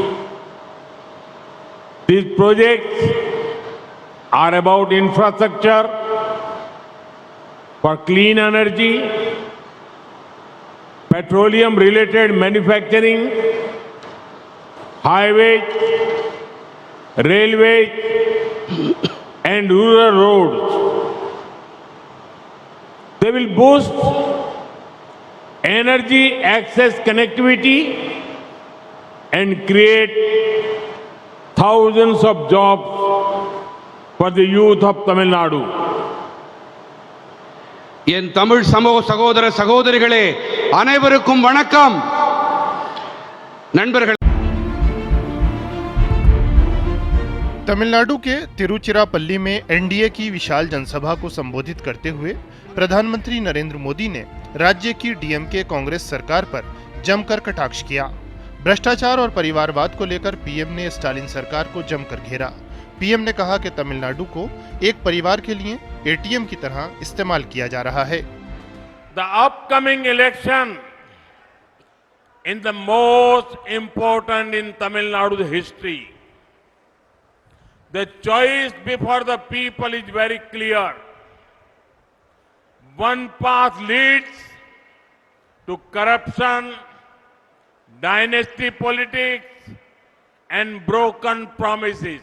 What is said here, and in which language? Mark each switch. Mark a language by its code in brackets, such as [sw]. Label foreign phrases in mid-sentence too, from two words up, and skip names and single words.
[en] These projects are about infrastructure for clean energy, petroleum-related manufacturing, highways, railways, and rural roads. They will boost energy access connectivity and create thousands of jobs for the youth of Tamil Nadu. [ta] என் தமிழ் சமூக சகோதர சகோதரிகளே அனைவருக்கும் வணக்கம். நண்பர்கள், [hi] तमिलनाडु के तिरुचिरापल्ली में एनडीए की विशाल जनसभा को संबोधित करते हुए प्रधानमंत्री नरेंद्र मोदी ने राज्य की डीएमके कांग्रेस सरकार पर जमकर कटाक्ष किया। भ्रष्टाचार और परिवारवाद को लेकर पीएम ने स्टालिन सरकार को जमकर घेरा। पीएम ने कहा कि तमिलनाडु को एक परिवार के लिए एटीएम की तरह इस्तेमाल किया जा रहा है। [en] The upcoming election in the most important in Tamil Nadu's history. The choice before the people is very clear. One path leads to corruption, dynasty politics, and broken promises.